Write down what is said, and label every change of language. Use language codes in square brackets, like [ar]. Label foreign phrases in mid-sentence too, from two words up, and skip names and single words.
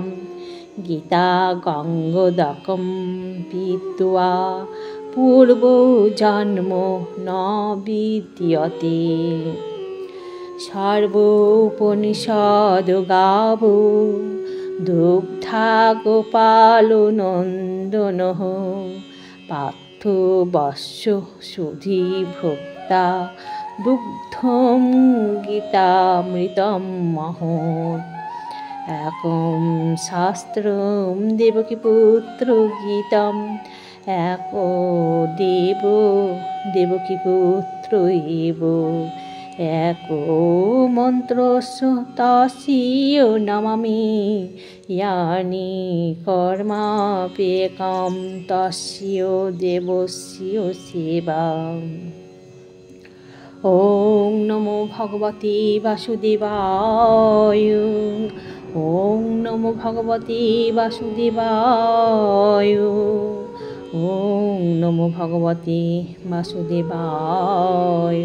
[sa] গীতা গঙ্গোদকং পীত্বা পূর্বজন্ম ন বিদ্যতে। সর্বোপনিষদ গাবো দুগ্ধা গোপালনন্দনঃ পার্থ বৎস সুধী ভোক্তা দুগ্ধং গীতামৃতম মহৎ। একং শাস্ত্রম দেবকীপুত্র গীতম একো দেব দেবকীপুত্র এব। একো মন্ত্রস্য তস্য নমামি ইয়ানি কর্মাপ্যেকং তস্য দেবস্য সেবা। ওং নমো ভগবতে বাসুদেবায়। ওং নমো ভগবতে বাসুদেবায়। ওং নমো ভগবতে বাসুদেবায়।